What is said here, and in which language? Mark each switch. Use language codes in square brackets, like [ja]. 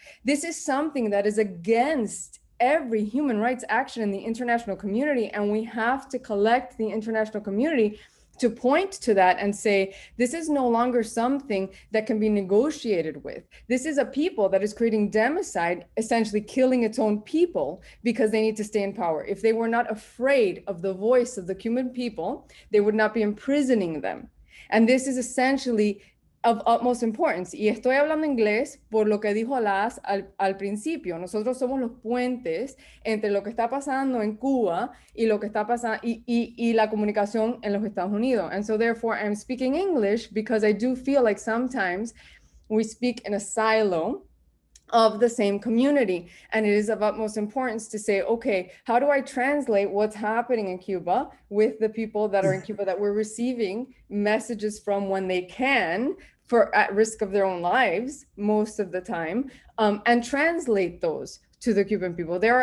[en] This is something that is against every human rights action in the international community, and we have to collect the international community to point to that and say, this is no longer something that can be negotiated with. This is a people that is creating democide, essentially killing its own people because they need to stay in power. If they were not afraid of the voice of the Cuban people, they would not be imprisoning them. And this is essentially of utmost importance. [es] Y estoy hablando inglés por lo que dijo Laz al principio. Nosotros somos los puentes entre lo que está pasando en Cuba y lo que está pasando y la comunicación en los Estados Unidos. [en] And so therefore I'm speaking English because I do feel like sometimes we speak in a silo of the same community. And it is of utmost importance to say, okay, how do I translate what's happening in Cuba with the people that are in Cuba that we're receiving messages from when they can, for at risk of their own lives most of the time, and translate those to the Cuban people.